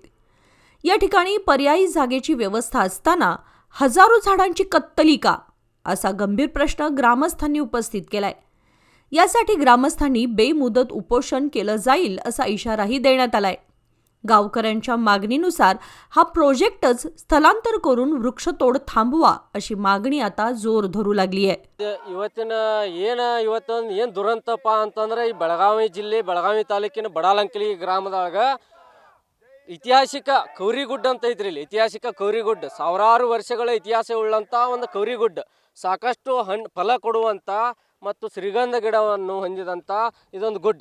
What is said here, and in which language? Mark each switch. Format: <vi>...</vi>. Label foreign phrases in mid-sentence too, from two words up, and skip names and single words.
<mr>या ठिकाणी पर्यायी जागेची व्यवस्था असताना हजारो झाडांची कत्तली का, असा गंभीर प्रश्न ग्रामस्थांनी उपस्थित केलाय। यासाठी ग्रामस्थांनी बेमुदत उपोषण केलं जाईल असा इशाराही देण्यात आलाय। गावकऱ्यांच्या मागणीनुसार हा प्रोजेक्टच स्थलांतर करून वृक्षतोड थांबवा अशी मागणी आता जोर धरू लागली आहे।</mr> <kn>ಇವತ್ತೊಂದು ದುರಂತಪ್ಪ ಅಂತಂದ್ರೆ ಈ ಬೆಳಗಾವಿ ಜಿಲ್ಲೆ ಬೆಳಗಾವಿ ತಾಲೂಕಿನ ಬಡಾಲಂಕಲಿ ಗ್ರಾಮದಾಗ ಐತಿಹಾಸಿಕ ಕೌರಿಗುಡ್ಡ ಅಂತ ಐತ್ರಿ। ಇಲ್ಲಿ ಐತಿಹಾಸಿಕ ಕೌರಿಗುಡ್ಡ ಸಾವಿರಾರು ವರ್ಷಗಳ ಇತಿಹಾಸ ಉಳ್ಳಂತ ಒಂದು ಕೌರಿಗುಡ್ಡ, ಸಾಕಷ್ಟು ಫಲ ಕೊಡುವಂತ ಮತ್ತು ಶ್ರೀಗಂಧ ಗಿಡವನ್ನು ಹೊಂದಿದಂತ ಇದೊಂದು ಗುಡ್ಡ।</kn>